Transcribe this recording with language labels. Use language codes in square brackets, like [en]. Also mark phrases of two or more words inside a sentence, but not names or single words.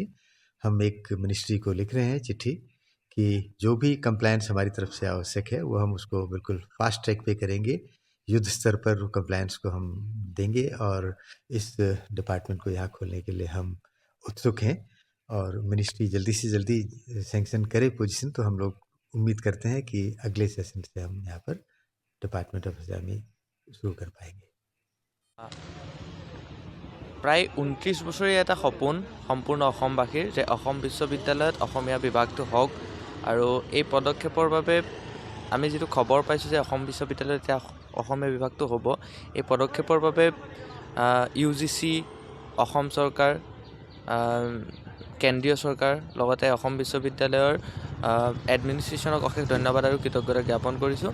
[hi] हम एक मिनिस्ट्री को लिख रहे हैं चिट्ठी कि जो भी कंप्लायंस हमारी तरफ से आवश्यक है वो हम उसको बिल्कुल फास्ट ट्रैक पे करेंगे, युद्ध स्तर पर कंप्लायंस को हम देंगे और इस डिपार्टमेंट को यहाँ खोलने के लिए हम उत्सुक हैं और मिनिस्ट्री जल्दी से जल्दी सैंक्शन करे पोजीशन, तो हम लोग उम्मीद करते हैं कि अगले सेशन से हम यहाँ पर डिपार्टमेंट ऑफ असामी शुरू कर पाएंगे। [as] प्राय 29 বছৰীয়া এটা সপোন সম্পূৰ্ণ অসমবাসীৰ যে অসম বিশ্ববিদ্যালয়ত অসমীয়া বিভাগটো হওক আৰু এই পদক্ষেপৰ বাবে আমি যেটো খবৰ পাইছো যে অসম বিশ্ববিদ্যালয়ত এতিয়া অসমীয়া বিভাগটো হ'ব, এই পদক্ষেপৰ বাবে ইউজিসি, অসম চৰকাৰ, কেন্দ্ৰীয় চৰকাৰ লগতে অসম বিশ্ববিদ্যালয়ৰ এডমিনিষ্ট্ৰেশ্যনক অশেষ ধন্যবাদ আৰু কৃতজ্ঞতা জ্ঞাপন কৰিছোঁ।